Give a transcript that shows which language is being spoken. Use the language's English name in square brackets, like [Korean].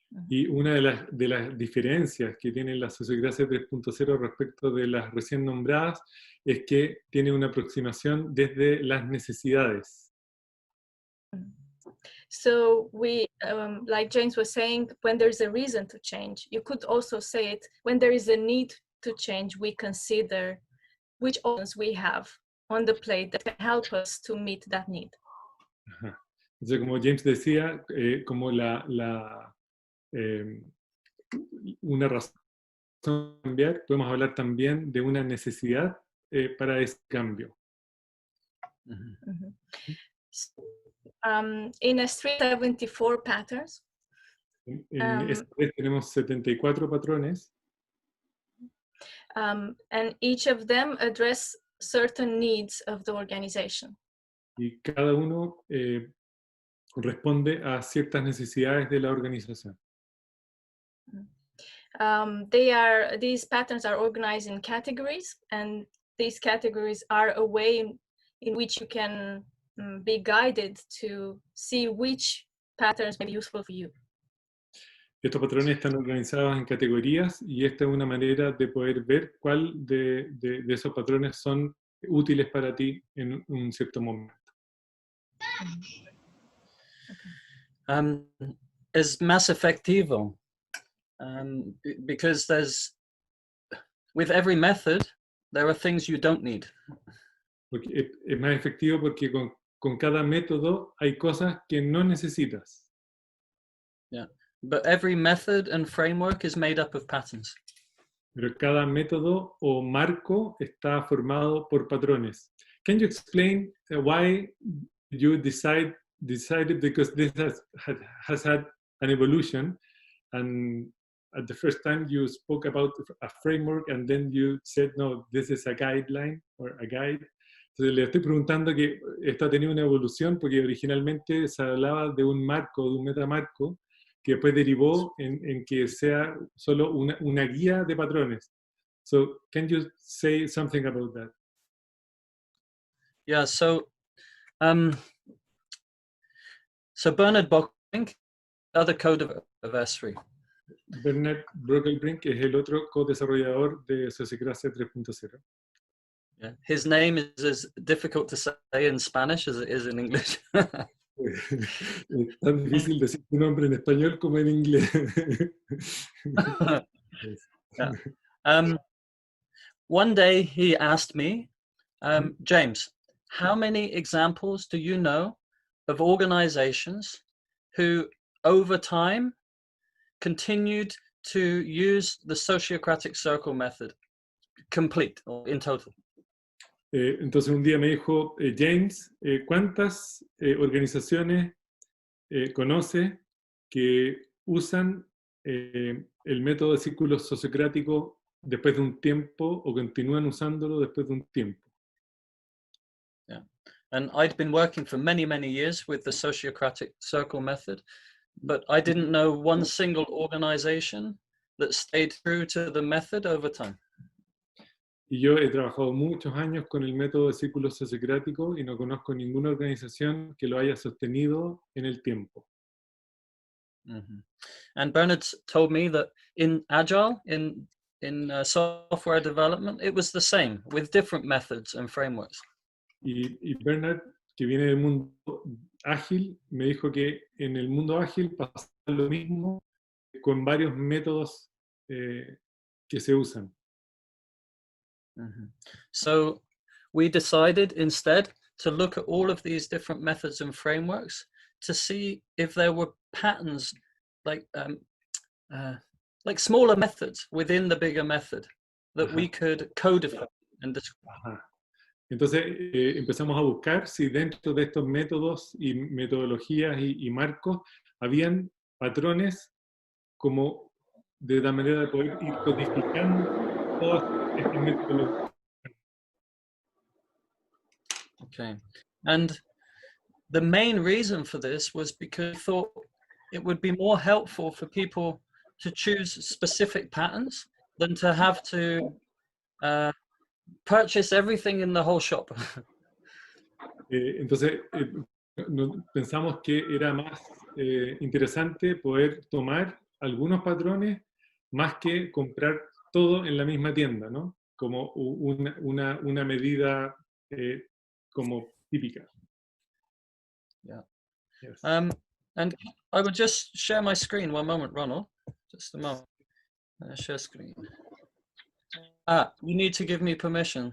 [Spanish] Y una de las diferencias que tiene la sociocracia 3.0 respecto de las recién nombradas es que tiene una aproximación desde las necesidades. [English] So we, like James was saying, when there's a reason to change, you could also say it, when there is a need to change, we consider which options we have on the plate that can help us to meet that need. Ajá. [Spanish] Entonces, como James decía, como una razón de cambiar, podemos hablar también de una necesidad para ese cambio. [English] In S3 74 patterns. [Spanish] En S3 tenemos 74 patrones. [English] And each of them address certain needs of the organization. [Spanish] Y cada uno responde a ciertas necesidades de la organización. [English] These patterns are organized in categories, and these categories are a way in which you can be guided to see which patterns may be useful for you. [Spanish] Estos patrones están organizados en categorías y esta es una manera de poder ver cuál de esos patrones son útiles para ti en un cierto momento. Es más efectivo [English] because with every method, there are things you don't need. [Spanish] Porque es más efectivo porque con cada método hay cosas que no necesitas. [English] Yeah, but every method and framework is made up of patterns. [Spanish] Pero cada método o marco está formado por patrones. [English] Can you explain why you decided, because this has had an evolution, and at the first time you spoke about a framework and then you said, no, this is a guideline or a guide. [Spanish] Entonces le estoy preguntando que esto ha tenido una evolución porque originalmente se hablaba de un marco, de un metamarco, que después derivó en que sea solo una guía de patrones. [English] So, can you say something about that? Yeah, so Bernard Bockrink, other code of S3. [Spanish] Bernard Bockrink es el otro co-desarrollador de Sociocracia 3.0. Yeah. [English] His name is as difficult to say in Spanish as it is in English. [Spanish] Es tan difícil decir su nombre en español como en inglés. Yeah. [English] One day he asked me, James, how many examples do you know of organizations who over time continued to use the Sociocratic circle method complete or in total. [Spanish] Entonces un día me dijo, James, ¿cuántas organizaciones conoce que usan el método de círculo sociocrático después de un tiempo o continúan usándolo después de un tiempo? Yeah. [English] And I'd been working for many, many years with the Sociocratic circle method, but I didn't know one single organization that stayed true to the method over time. [Spanish] Y yo he trabajado muchos años con el método de círculo sociocrático y no conozco ninguna organización que lo haya sostenido en el tiempo. Mm-hmm. [English] And Bernard told me that in Agile, in software development, it was the same with different methods and frameworks. [Spanish] Y Bernard, que viene del mundo ágil, me dijo que en el mundo ágil pasa lo mismo con varios métodos que se usan. Mm-hmm. [English] So we decided instead to look at all of these different methods and frameworks to see if there were patterns like smaller methods within the bigger method that we could codify and describe. [Spanish] Entonces empezamos a buscar si dentro de estos métodos y metodologías y marcos habían patrones como de la manera de poder ir codificando todas estas metodologías. [English] Okay, and the main reason for this was because we thought it would be more helpful for people to choose specific patterns than to have to purchase everything in the whole shop. [Spanish] Entonces pensamos que era más interesante poder tomar algunos patrones más que comprar todo en la misma tienda, ¿no? Como una medida como típica. Yeah. Yes. [English] And I would just share my screen one moment, Ronald. Just a moment. Share screen. You need to give me permission.